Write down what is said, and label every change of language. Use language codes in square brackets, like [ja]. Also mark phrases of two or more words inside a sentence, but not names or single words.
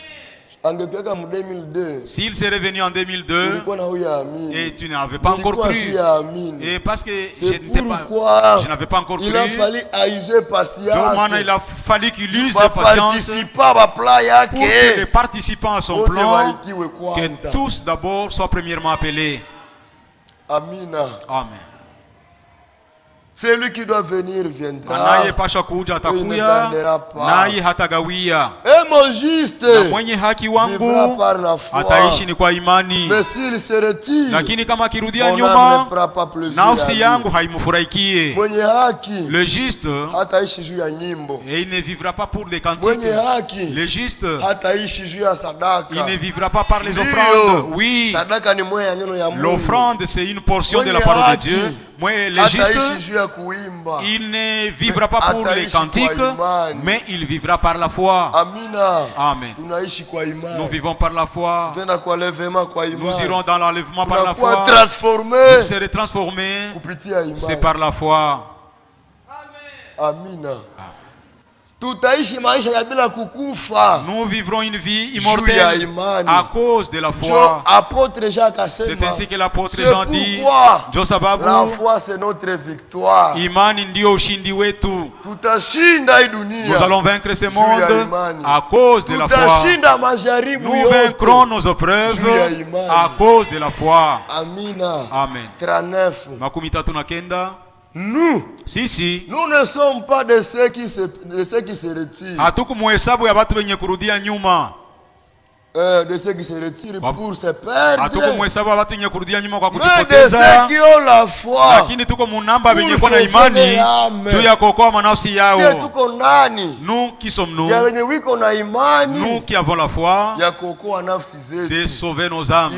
[fr] S'il serait venu en 2002 et tu n'avais pas encore cru, et parce que je n'avais pas encore cru, il a fallu qu'il use de patience pour que les participants à son plan, que tous d'abord soient premièrement appelés. [sw] Amina. [fr] Amen. Celui qui doit venir viendra. [sw] Anayepasha kuja atakuya, naye hatagawia. [fr] Et mon juste [sw] na mwenye haki wangu ataishi ni kwa imani. Lakini kama akirudia nyuma, nafsi yangu haimfurahikie. Mwenye haki, [fr] le juste, [sw] hataishi juu ya nyimbo. [fr] Et il ne vivra pas pour des cantiques. [sw] Mwenye haki, [fr] le juste, [sw] hataishi juu ya sadaka. [fr] Il ne vivra pas par les offrandes. Oui. [sw] Sadaka ni moya ya neno ya Mungu. [fr] L'offrande c'est une portion de la parole de Dieu. Moi, le juste, il ne vivra pas pour les cantiques, mais il vivra par la foi. [sw] Amina. [fr] Amen. Nous vivons par la foi. Nous irons dans l'enlèvement par la foi. Nous serons transformés. C'est par la foi. [sw] Amina. [fr] Nous vivrons une vie immortelle à cause de la foi. C'est ainsi que l'apôtre Jean dit. La foi c'est notre victoire. [sw] Imani ndio ushindi wetu. [fr] Nous allons vaincre ce monde à cause de la foi. Nous vaincrons nos épreuves à cause de la foi. [sw] Amen. Makumi tatu na kenda. [fr] Nous, nous ne sommes pas de ceux qui se retirent. De ceux qui se retirent pour se perdre. Mais de ceux qui ont la foi. Nous qui sommes nous qui avons la foi de sauver nos âmes.